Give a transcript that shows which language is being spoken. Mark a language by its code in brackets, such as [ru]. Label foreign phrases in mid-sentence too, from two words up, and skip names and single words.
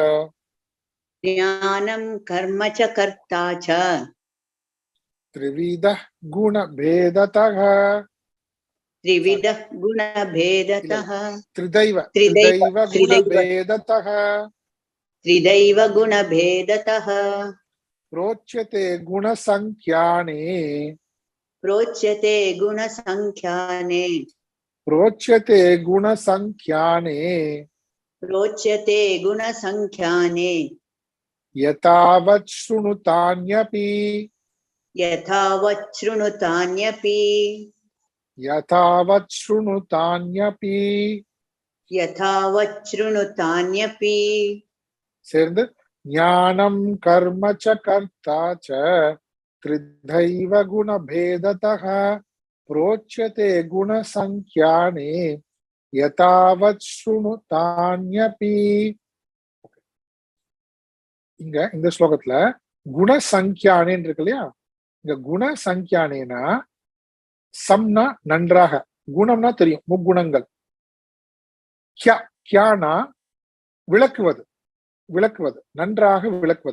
[sa] ज्ञानं कर्म च कर्ता च, त्रिविध गुण भेदतः, त्रिविध गुण भेदतः, त्रिधैव गुण भेदतः, त्रिधैव गुण भेदतः, प्रोच्यते गुणसंख्याने, प्रोच्यते गुणसंख्याने, प्रोच्यते गुणसंख्याने प्रोच्यते गुणसङ्ख्याने यतावत् शृणुतान्यपि यथावत् शृणुतान्यपि यथावत् शृणुतान्यपि यथावत् शृणुतान्यपि சேர்ந்து ज्ञानं कर्म च कर्ता च त्रिधैव गुणभेदतः प्रोच्यते गुणसंख्याने यतावत् शृणुतान्यपि. [ta] இங்க இந்த ஸ்லோகத்துல குணசங்கியானேன்னு இருக்கு இல்லையா, இங்க குணசங்கியானேனா சம்னா நன்றாக, குணம்னா தெரியும் முக்குணங்கள், கியானா விளக்குவது, விளக்குவது நன்றாக விளக்குவது.